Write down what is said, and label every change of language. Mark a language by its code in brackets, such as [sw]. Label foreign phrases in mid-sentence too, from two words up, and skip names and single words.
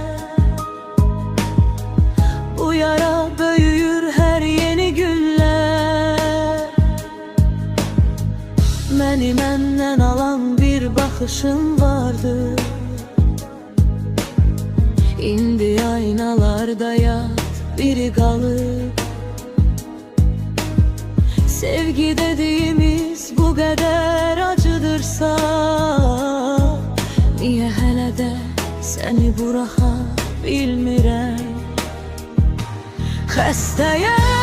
[az] Bu yara böyüyür hər yeni günlər. Məni məndən alan bir baxışın vardı. İndi aynalarda yad biri qalıb. [tr] Sevgi dediğimiz bu kadar acıdırsa, niye hele de seni bıraka bilmirəm? [az] Xəstəyəm